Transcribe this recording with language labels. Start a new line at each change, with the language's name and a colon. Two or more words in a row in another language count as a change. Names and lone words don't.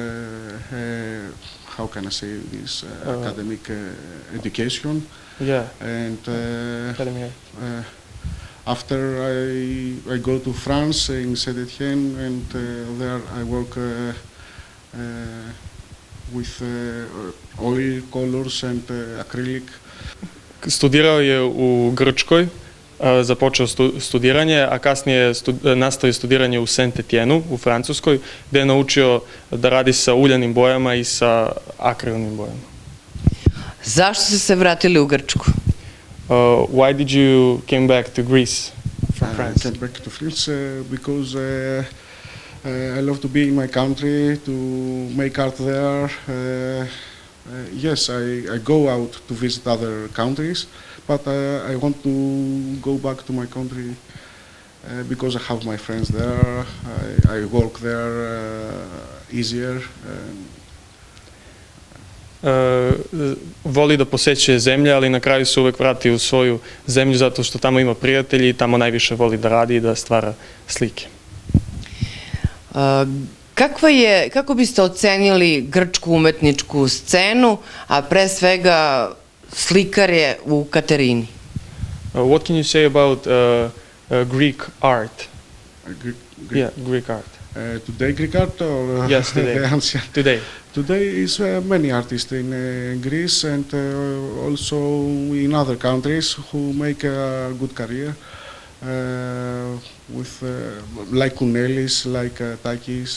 English: How can I say this? Academic education. yeah, And academy. after I go to France in Saint-Étienne, and there I work with oil colors and acrylic.
Serbian: Studirao je u Grčkoj, započeo studiranje, a kasnije nastavio studiranje u Saint-Étienne u Francuskoj, gdje je naučio da radi sa uljanim bojama i sa akrilnim bojama. Zašto ste se vratili u Grčku?
English: Why did you came back to Greece from France? I came back to France because I love to be in my country, to make art there. Yes, I go out to visit other countries, but I want to go back to my country because I have my friends there. I work there easier.
Serbian: Voli da posećuje zemlje, ali na kraju se uvek vrati u svoju zemlju zato što tamo ima prijatelji i tamo najviše voli da radi i da stvara slike. Kako biste ocenili grčku umetničku scenu, a pre svega slikare u Katerini?
English: What can you say about Greek art? Greek art. Today Greek art or Yes, today. the ancient? Today. Today is many artists in Greece and also in other countries who make a good career with like Kounelis, like Takis.